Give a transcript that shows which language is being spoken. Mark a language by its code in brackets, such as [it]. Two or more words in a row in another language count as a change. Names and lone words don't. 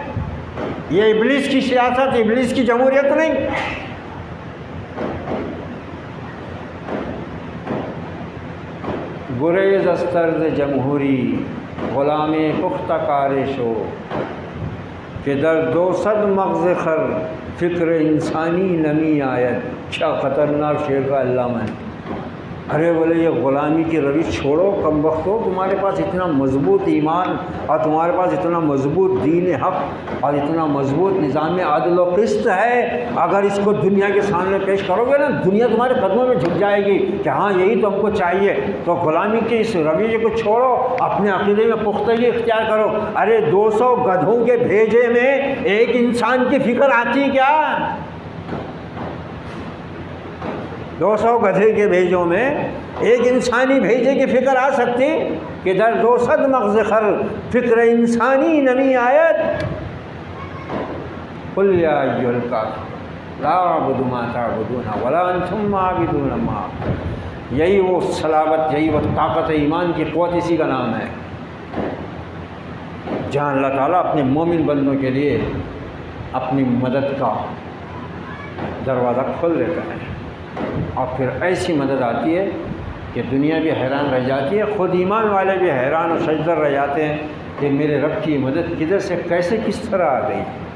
[ur] یہ ابلیس کی سیاست، ابلیس کی جمہوریت نہیں۔ [fa] گریز از طرز جمہوری، غلام پختہ کارشو کہ در 200 مغز خر فکر انسانی نمی آید۔ [ur] کیا خطرناک شعر کا علامہ ہے۔ ارے بولے یہ غلامی کی روش چھوڑو کم وقت ہو، تمہارے پاس اتنا مضبوط ایمان اور تمہارے پاس اتنا مضبوط دین حق اور اتنا مضبوط نظام عدل و قسط ہے، اگر اس کو دنیا کے سامنے پیش کرو گے نا، دنیا تمہارے قدموں میں جھک جائے گی کہ ہاں یہی تو ہم کو چاہیے۔ تو غلامی کے اس رویے کو چھوڑو، اپنے عقیدے میں پختگی اختیار کرو۔ ارے 200 گدھوں کے بھیجے میں ایک انسان کی فکر آتی کیا؟ 200 گدھے کے بھیجوں میں ایک انسانی بھیجے کی فکر آ سکتی کہ [fa] در 200 مغز خر فکر انسانی نمی آیت۔ [ar] قل یا ایھا الکافرون لا اعبد ما تعبدون ولا انتم عابدون ما۔ [ur] یہی وہ صلابت، یہی وہ طاقت ایمان کی قوت، اسی کا نام ہے جہاں اللہ تعالیٰ اپنے مومن بندوں کے لیے اپنی مدد کا دروازہ کھول دیتا ہے، اور پھر ایسی مدد آتی ہے کہ دنیا بھی حیران رہ جاتی ہے، خود ایمان والے بھی حیران و شجدر رہ جاتے ہیں کہ میرے رب کی مدد کدھر سے کیسے کس طرح آ گئی۔